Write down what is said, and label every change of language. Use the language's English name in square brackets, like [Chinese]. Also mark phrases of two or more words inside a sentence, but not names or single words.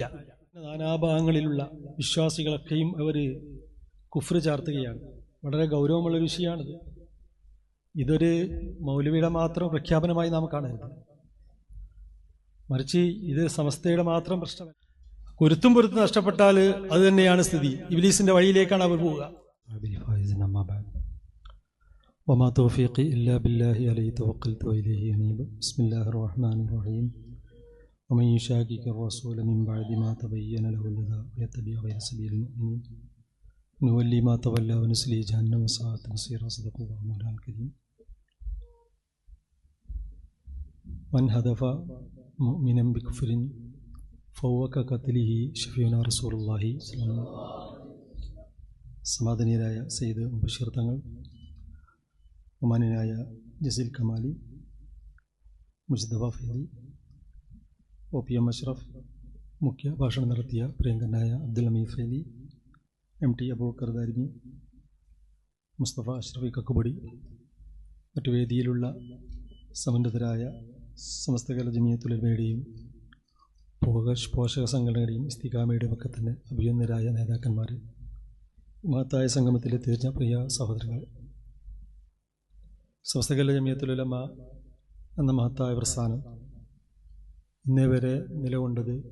[Malayalam] നാനാഭാഗങ്ങളിലുള്ള വിശ്വാസികളൊക്കെയും അവർ കുഫ്ർ ചാർത്തുകയാണ്. വളരെ ഗൗരവമുള്ളൊരു വിഷയമാണിത്. ഇതൊരു മൗലവിയുടെ മാത്രം പ്രഖ്യാപനമായി നാം കാണരുത്, മറിച്ച് ഇത് സമസ്തയുടെ മാത്രം പ്രശ്നമല്ല. കുരുത്തും പൊരുത്തും നഷ്ടപ്പെട്ടാൽ അത് തന്നെയാണ് സ്ഥിതി. ഇബ്ലീസിന്റെ വഴിയിലേക്കാണ് അവർ പോവുക. [Arabic] وما توفيقي إلا بالله عليه توكلت وإليه أنيب. بسم الله الرحمن الرحيم. ومن يشاقق الرسول من بعد ما تبين له الهدى ويتبع غير سبيل المؤمنين نولي ما تولى ونصليه جهنم وساءت مصيرا. صدق الله مولانا الكريم. من هدف مؤمنا بكفر فهو كقتله شفيعنا رسول الله صلى الله عليه وسلم. [Malayalam] സമാധാനീയരായ സയ്യിദ് മുബശ്ശിർ തങ്ങൾ, ബഹുമാന്യനായ ജസീൽ കമാലി, മുജ്തബ ഫൈദി, OPM അഷ്റഫ്, മുഖ്യ ഭാഷണം നടത്തിയ പ്രിയങ്കനായ അബ്ദുൽ ഹമീദ് ഫൈദി, MT അബൂബക്കർ ദാരിമി, മുസ്തഫ അഷ്റഫി കക്കുബടി, മറ്റു വേദിയിലുള്ള സമന്വിതരായ സമസ്ത കേരള ജമിയത്തുൽ ഉലമയുടെയും പോഷക സംഘടനയുടെയും ഇസ്തിഖാമയുടെയും ഒക്കെ തന്നെ അഭിനന്ദരായ നേതാക്കന്മാർ, മഹത്തായ സംഗമത്തിലെ തീർച്ച പ്രിയ സഹോദരങ്ങൾ, സമസ്ത കേരള ജമിയത്തുൽ ഉലമ എന്ന മഹത്തായ പ്രസ്ഥാനം ഇന്നേ വരെ നിലകൊണ്ടത്